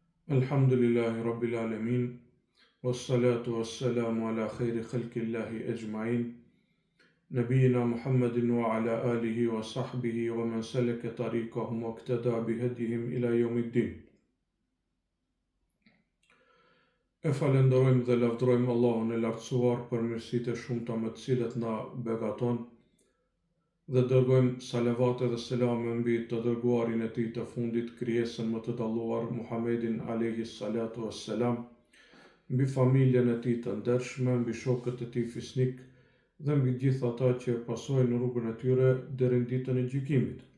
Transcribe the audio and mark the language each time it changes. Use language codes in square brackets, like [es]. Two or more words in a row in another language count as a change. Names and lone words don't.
[ar] الحمد لله رب العالمين، والصلاة والسلام على خير خلق الله أجمعين، نبينا محمد وعلى آله وصحبه ومن سلك طريقهم واقتدى بهديهم إلى يوم الدين. [sq] E falenderojmë dhe lavdërojmë Allahun e lartësuar për mirësitë e shumta me të cilat na begaton dhe dërgojmë salavat dhe selame mbi të dërguarin e tij të fundit, krijesën më të dalluar Muhammedin [ar] عليه الصلاة والسلام, [sq] mbi familjen e tij të ndershme, mbi shokët e tij fisnik dhe mbi gjithë ata që pasojnë rrugën e tyre deri në ditën e gjykimit.